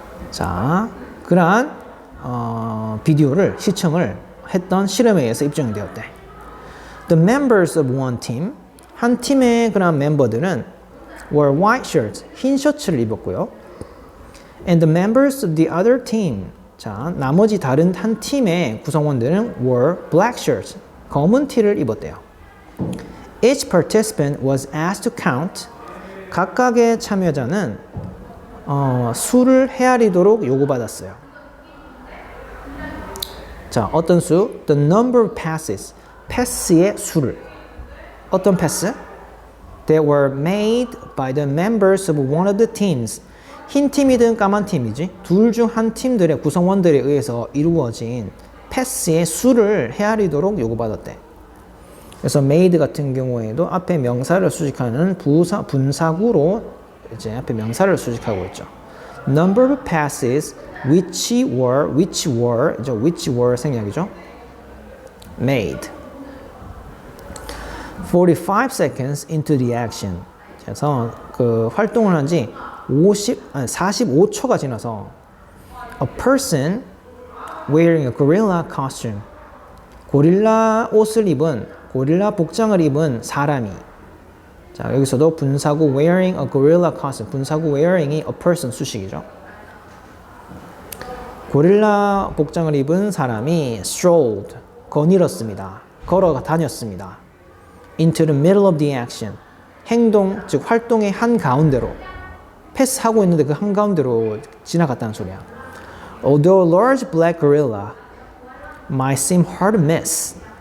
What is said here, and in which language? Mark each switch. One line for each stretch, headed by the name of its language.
Korean: 자, 그러한 비디오를 시청을 했던 실험에 의해서 입증되었대.
English: The members of one team,
Korean: 한 팀의 그런 멤버들은
English: were white shirts,
Korean: 흰 셔츠를 입었고요.
English: And the members of the other team,
Korean: 자, 나머지 다른 한 팀의 구성원들은
English: were black shirts,
Korean: 검은 티를 입었대요.
English: Each participant was asked to count,
Korean: 각각의 참여자는 수를 헤아리도록 요구받았어요. 자, 어떤 수?
English: The number of passes,
Korean: 패스의 수를. 어떤 패스?
English: That were made by the members of one of the teams.
Korean: 흰 팀이든 까만 팀이지 둘 중 한 팀들의 구성원들에 의해서 이루어진 패스의 수를 헤아리도록 요구받았대. 그래서 made 같은 경우에도 앞에 명사를 수식하는 분사구로 이제 앞에 명사를 수식하고 있죠.
English: Number of passes which were
Korean: 생략이죠.
English: made. 45 seconds into the action.
Korean: 그래서 그 활동을 한 지 45초가 지나서
English: a person wearing a gorilla costume.
Korean: 고릴라 옷을 입은, 고릴라 복장을 입은 사람이. 자, 여기서도 분사구
English: wearing a gorilla costume.
Korean: 분사구 wearing이 a person 수식이죠. 고릴라 복장을 입은 사람이 strolled, 거닐었습니다. 걸어 다녔습니다.
English: into the middle of the action.
Korean: 행동, 즉 활동의 한가운데로. 패스하고 있는데 그 한가운데로 지나갔다는 소리야.
English: Although a large black gorilla might seem hard to miss.